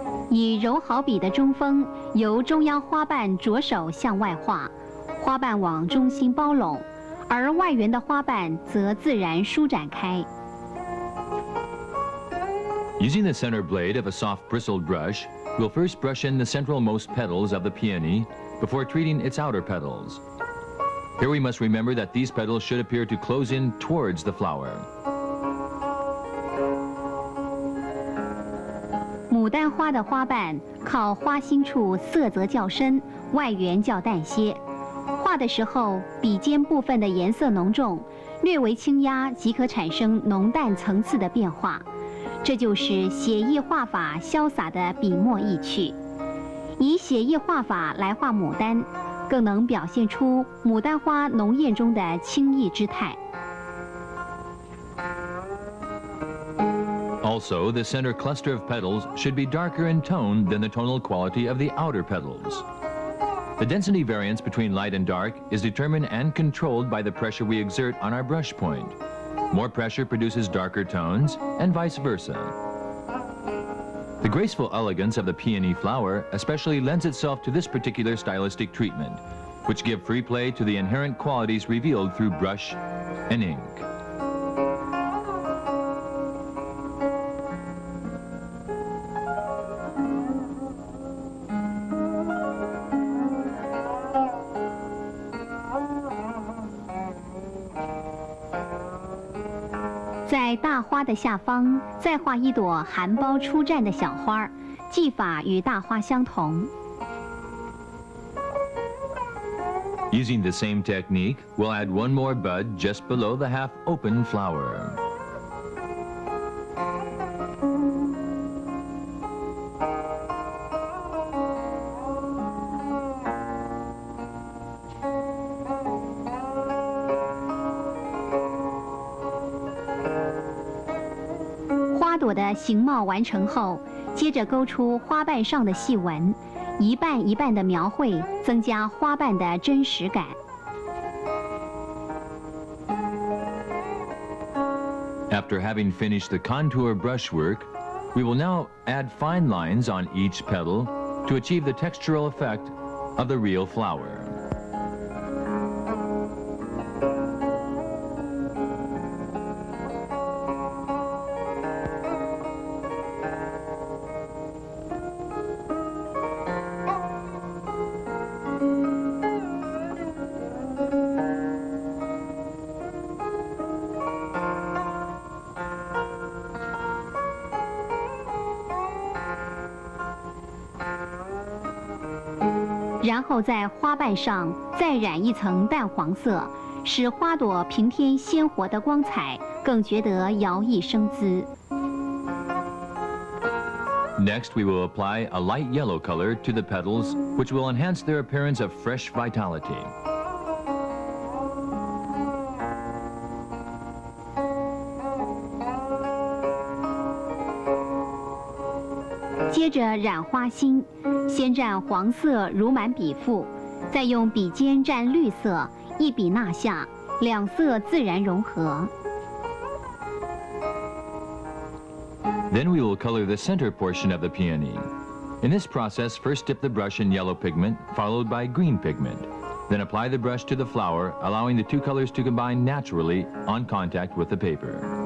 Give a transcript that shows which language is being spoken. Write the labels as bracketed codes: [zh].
[zh] 以柔好笔的中锋，由中央花瓣着手向外画，花瓣往中心包拢，而外缘的花瓣则自然舒展开。 [en] Using the center blade of a soft bristled brush, we'll first brush in the centralmost petals of the peony before treating its outer petals. Here we must remember that these petals should appear to close in towards the flower. [zh] 牡丹花的花瓣靠花心处色泽较深，外缘较淡些。画的时候，笔尖部分的颜色浓重，略为轻压即可产生浓淡层次的变化。这就是写意画法潇洒的笔墨意趣。以写意画法来画牡丹，更能表现出牡丹花浓艳中的清逸之态。 [en] Also, the center cluster of petals should be darker in tone than the tonal quality of the outer petals. The density variance between light and dark is determined and controlled by the pressure we exert on our brush point. More pressure produces darker tones, and vice versa. The graceful elegance of the peony flower especially lends itself to this particular stylistic treatment, which give free play to the inherent qualities revealed through brush and ink. [zh] 在大花的下方，再画一朵含苞初绽的小花，技法与大花相同。 [en] Using the same technique, we'll add one more bud just below the half-open flower. [zh] 《花朵的形貌完成后，接着勾出花瓣上的细纹，一瓣一瓣的描绘，增加花瓣的真实感。 [en] After having finished the contour brushwork, we will now add fine lines on each petal to achieve the textural effect of the real flower. [zh] « 然后在花瓣上再染一层淡黄色，使花朵平添鲜活的光彩，更觉得摇曳生姿。 [en] Next, we will apply a light yellow color to the petals, which will enhance their appearance of fresh vitality. [zh] 接着染花心，先蘸黄色如满笔腹，再用笔尖蘸绿色，一笔捺下，两色自然融合。 [en] Then we will color the center portion of the peony. In this process, first dip the brush in yellow pigment, followed by green pigment. Then apply the brush to the flower, allowing the two colors to combine naturally on contact with the paper.